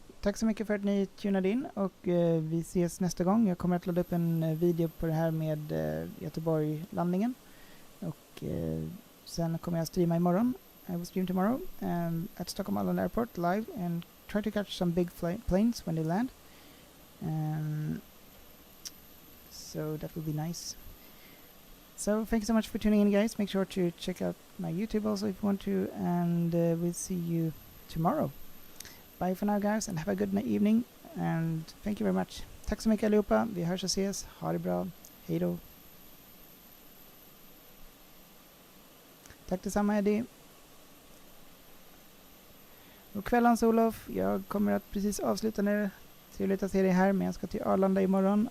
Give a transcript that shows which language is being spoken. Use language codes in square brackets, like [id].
[sv] Tack så mycket för att ni tunade in och vi ses nästa gång. Jag kommer att ladda upp en video på det här med Göteborg-landningen. Och sen kommer jag streama imorgon. [en] I will stream tomorrow at Stockholm Arlanda Airport live and try to catch some big planes when they land. So that will be nice. So thank you so much for tuning in, guys. Make sure to check out my YouTube also if you want to, and we'll see you tomorrow. Bye for now, guys, and have a good evening, and thank you very much. [sv] Tack så mycket allihopa. Vi hörs och ses. Ha det bra. Hej då. Tack detsamma, Eddie. God kväll, Hans-Olof. Jag kommer att precis avsluta nu. Trevligt att se dig här, men jag ska till Arlanda imorgon.